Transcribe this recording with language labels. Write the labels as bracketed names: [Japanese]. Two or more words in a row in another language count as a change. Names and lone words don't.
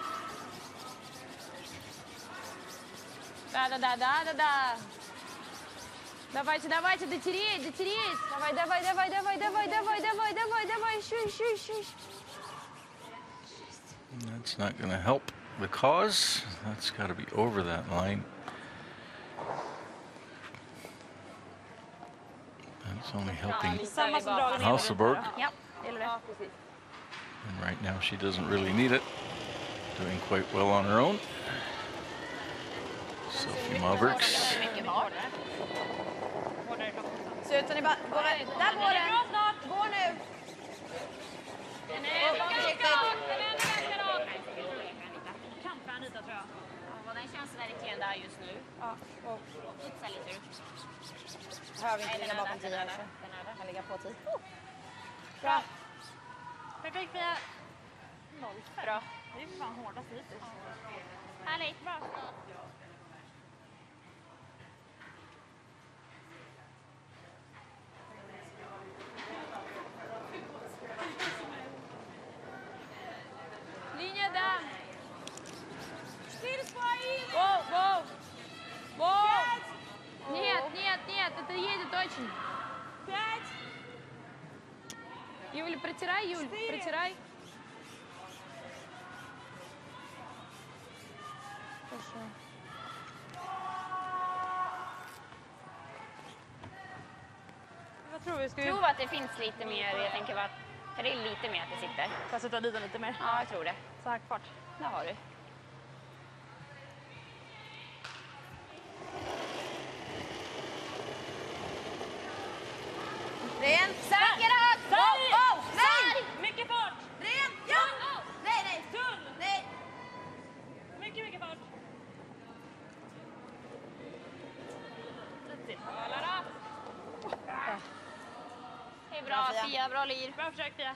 [Russian] Да. Давайте, дотереть. Давай, еще. [English] That's not going to help the cause. That's got to be over that line. That's only helping Hasselborg. And right now she doesn't really need it. Doing quite well on her own. Sophie Mavericks. [Swedish] Ser ut som ni bara... Där går den! Gå nu! Den är ganska rak. Kanske Anita, tror jag. Ja, den känns verkligen där just nu. Ja, och... Pizza lite ur. Behöver inte ligga bakom 10 här. Den kan ligga på 10. Bra. Perfekt, Fia. 0-5. Bra. Det är fan hårdast hittills. Härligt. Bra. Linje där. [Russian] Воу. Нет, это едет очень. 5. Юль, протирай, протирай. Хорошо. [Swedish] Det var Jag tror vi ska Prova att det finns lite mer, jag tänker bara, för det är lite mer att det sitter. Får jag sätta dit den lite mer? Ja, jag tror det. Så här kvart. Där har du. Ren. Säker hög! Sarg! Nej! Mycket fart! Ren. Ja! Nej, nej. Tunn! Nej. Mycket fart! Det är bra, Fia. Fia. Bra lir. Bra försök Fia.